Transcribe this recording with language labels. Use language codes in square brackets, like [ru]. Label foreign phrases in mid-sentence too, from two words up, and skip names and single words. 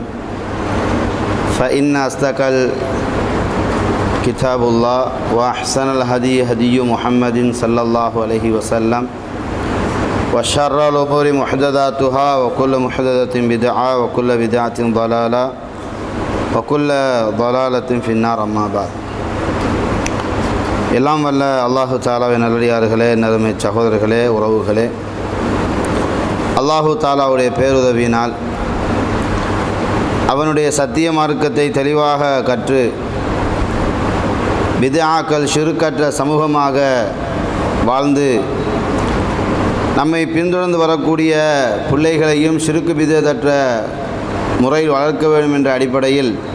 [ar] فإن أصدق كتاب الله وأحسن الهدي هدي محمد صلى الله عليه وسلم وشر الأمور محدثاتها وكل محدثة بدعة وكل بدعة ضلالة وكل ضلالة في النار. أما بعد. [ta] எல்லாம் வல்ல அல்லாஹு தாலாவின் நல்லடியார்களே, நறுமை சகோதரர்களே, உறவுகளே, அல்லாஹு தாலாவுடைய பேருதவியினால் அவனுடைய சத்திய மார்க்கத்தை தெளிவாக கற்று பித்ஆக்கள் ஷிர்கற்ற சமூகமாக வாழ்ந்து நம்மை பின்தொடர்ந்து வரக்கூடிய பிள்ளைகளையும் ஷிர்கு பித்அத்தற்ற முறையில் வளர்க்க வேண்டும் என்ற அடிப்படையில்